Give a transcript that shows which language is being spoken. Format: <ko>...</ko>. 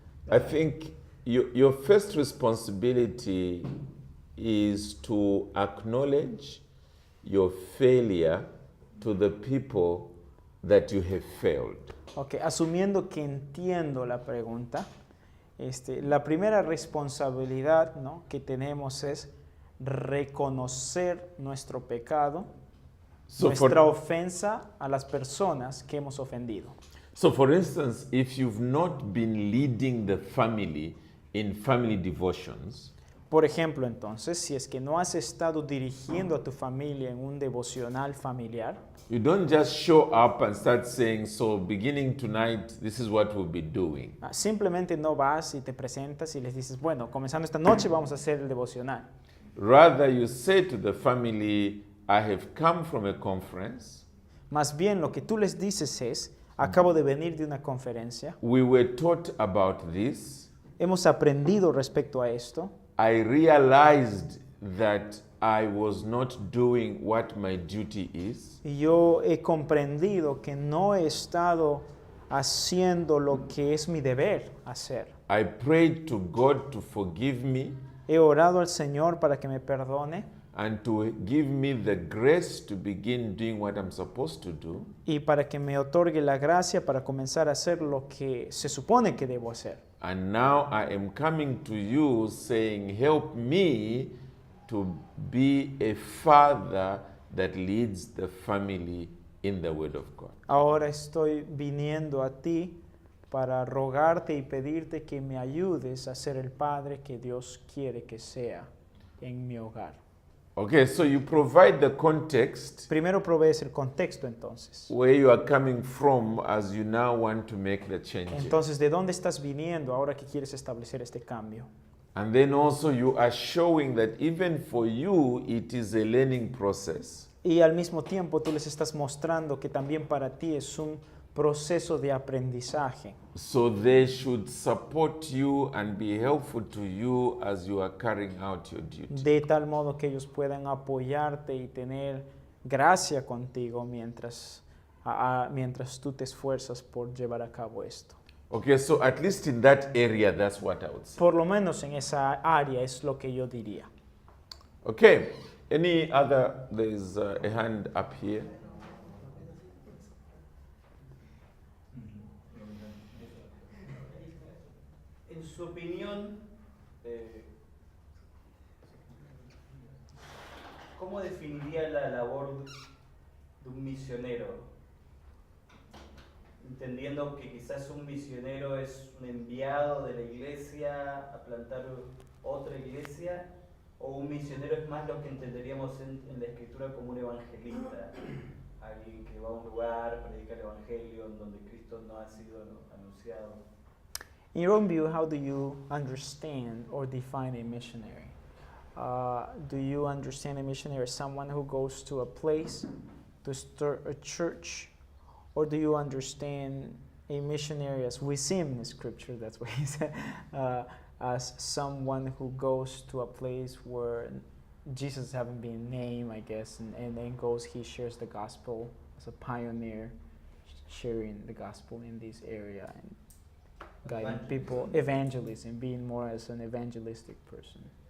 <en>I think your first responsibility is to acknowledge your failure to the people that you have failed.</en> <es>Okay, asumiendo que entiendo la pregunta, la primera responsabilidad, ¿no?, que tenemos es reconocer nuestro pecado, nuestra ofensa a las personas que hemos ofendido.</es> <en>So for instance, if you've not been leading the family in family devotions,</en> <es>por ejemplo, entonces, si es que no has estado dirigiendo a tu familia en un devocional familiar,</es> <en>you don't just show up and start saying, so beginning tonight, this is what we'll be doing.</en> <es>Simplemente no vas y te presentas y les dices, bueno, comenzando esta noche vamos a hacer el devocional.</es> <en>Rather, you say to the family, I have come from a conference.</en> <es>Más bien lo que tú les dices es, acabo de venir de una conferencia.</es> <en>We were taught about this.</en> <es>Hemos aprendido respecto a esto.</es> <en>I realized that I was not doing what my duty is.</en> <es>Y yo he comprendido que no he estado haciendo lo que es mi deber hacer.</es> <en>I prayed to God to forgive me.</en> <es>He orado al Señor para que me perdone.</es> <en>And to give me the grace to begin doing what I'm supposed to do.</en> <es>Y para que me otorgue la gracia para comenzar a hacer lo que se supone que debo hacer.</es> <en>And now I am coming to you saying, help me to be a father that leads the family in the Word of God.</en> <es>Ahora estoy viniendo a ti para rogarte y pedirte que me ayudes a ser el padre que Dios quiere que sea en mi hogar.</es> <en>Okay, so you provide the context.</en> <es>Primero provees el contexto, entonces.</es> <en>Where you are coming from as you now want to make the change.</en> <es>Entonces, ¿de dónde estás viniendo ahora que quieres establecer este cambio?</es> <en>And then also you are showing that even for you it is a learning process.</en> <es>Y al mismo tiempo tú les estás mostrando que también para ti es un proceso de aprendizaje.</es> <en>So they should support you and be helpful to you as you are carrying out your duty.</en> <es>De tal modo que ellos puedan apoyarte y tener gracia contigo mientras tú te esfuerzas por llevar a cabo esto.</es> <en>Okay, so at least in that area, that's what I would say.</en> <es>Por lo menos en esa área es lo que yo diría.</es> <en>Okay, any other, there's a hand up here.</en> <es>En su opinión, ¿cómo definiría la labor de un misionero? Entendiendo que quizás un misionero es un enviado de la iglesia a plantar otra iglesia, o un misionero es más lo que entenderíamos en la escritura como un evangelista, alguien que va a un lugar, predica el evangelio en donde Cristo no ha sido anunciado.</es> <en>In your own view, how do you understand or define a missionary? Do you understand a missionary as someone who goes to a place to start a church? Or do you understand a missionary as we see him in Scripture, that's what he said, as someone who goes to a place where Jesus hasn't been named, I guess, and then goes, he shares the gospel as a pioneer, sharing the gospel in this area and guiding people, evangelism, being more as an evangelistic person.</en>